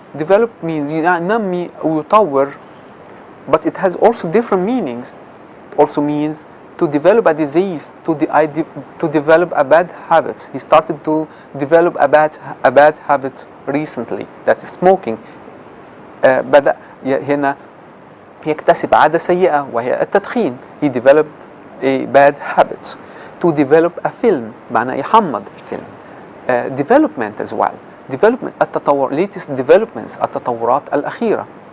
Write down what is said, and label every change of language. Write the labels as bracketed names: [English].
[English] Develop means [Arabic] ينمي ويطور, [English] but it has also different meanings. It also means to develop a disease, to develop a bad habit. He started to develop a bad habit recently, that is smoking. [Arabic] بدأ هنا يكتسب عادة سيئة وهي التدخين. [English] He developed a bad habit. To develop a film [Arabic] معناه يحمض الفيلم. [English] Development as well. Development التطور, latest developments, [Arabic] التطورات الأخيرة.